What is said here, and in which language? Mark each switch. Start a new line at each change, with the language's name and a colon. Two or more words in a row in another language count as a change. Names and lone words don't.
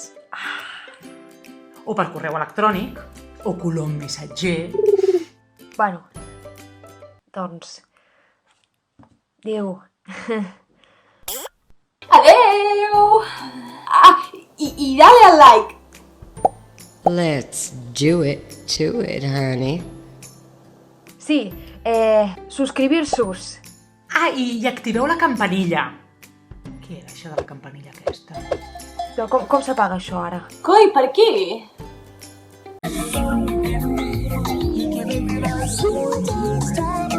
Catalan: O per correu electrònic, o colom missatger. Bueno, doncs... Adéu. Adeu! I dale al like.
English: Let's do it to it, honey.
Catalan: Sí, subscribir-sos. I activeu la campanilla. Què era això de la campanilla aquesta? Però com s'apaga això ara? Coi, per aquí?
English: You give it